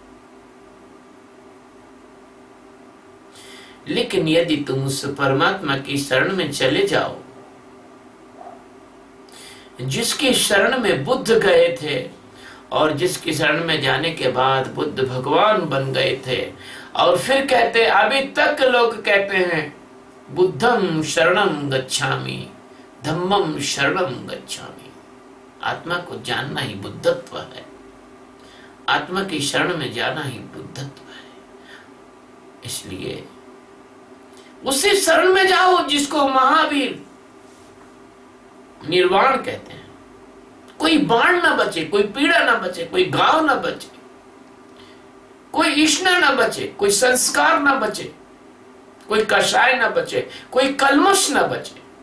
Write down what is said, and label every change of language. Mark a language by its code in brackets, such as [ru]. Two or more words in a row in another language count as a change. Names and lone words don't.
[hi] लेकिन यदि तुम उस परमात्मा की शरण में चले जाओ, जिसकी शरण में बुद्ध गए थे और जिसकी शरण में जाने के बाद बुद्ध भगवान बन गए थे, और फिर कहते, अभी तक लोग कहते हैं [pi] बुद्धम शरणम गच्छामि, धम्मम शरणम गच्छामि। [hi] आत्मा को जानना ही बुद्धत्व है, आत्मा की शरण में जाना ही बुद्धत्व है। इसलिए उसी शरण में जाओ जिसको महावीर निर्वाण कहते हैं। कोई बाण ना बचे, कोई पीड़ा ना बचे, कोई घाव ना बचे, कोई इष्णा ना बचे, कोई संस्कार ना बचे, कोई कषाय ना बचे, कोई कलमश ना बचे।